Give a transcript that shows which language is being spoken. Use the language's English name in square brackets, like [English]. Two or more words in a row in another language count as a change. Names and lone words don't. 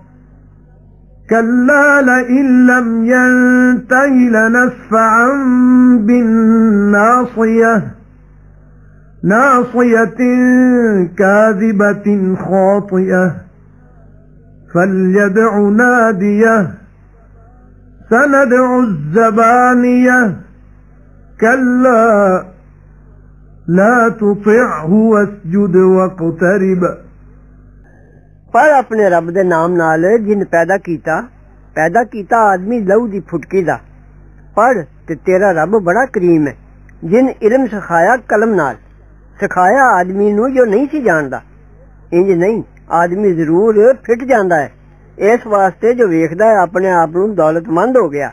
[Arabic] كلا لئن لم ينته لنسفعا بالناصية ناصية كاذبة خاطئة فليدع ناديه سندع الزبانية كلا لا تطعه واسجد واقترب। [Punjabi] پر اپنے رب دے ناں نال جن پیدا کیتا آدمی لہو دی پھٹکی دا. پڑھ تے تیرا رب بڑا کریم ہے جن علم سکھایا قلم نال سکھایا آدمی نوں جو نہیں سی جاندا. اینج نہیں آدمی ضرور پھٹ جاندا ہے اس واسطے جو ویکھدا ہے اپنے آپ نوں دولتمند ہو گیا.